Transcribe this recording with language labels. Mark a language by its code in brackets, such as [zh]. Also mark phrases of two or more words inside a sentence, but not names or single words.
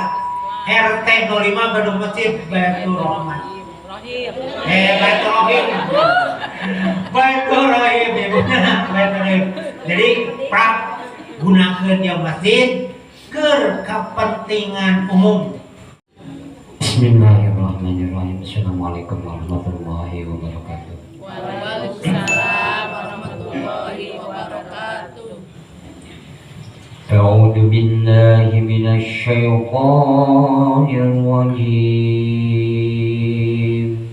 [su] RT 05 gaduh masjid Baitur Rahman. Baitur Rahim. Baitur Rahim Ibu. Baitur Rahim. Jadi prak gunakeun yang masjid keur kepentingan umum. [ar] بسم الله الرحمن الرحيم السلام عليكم ورحمة الله وبركاته. وعليكم السلام ورحمة الله وبركاته. أعوذ بالله من الشيطان الرجيم.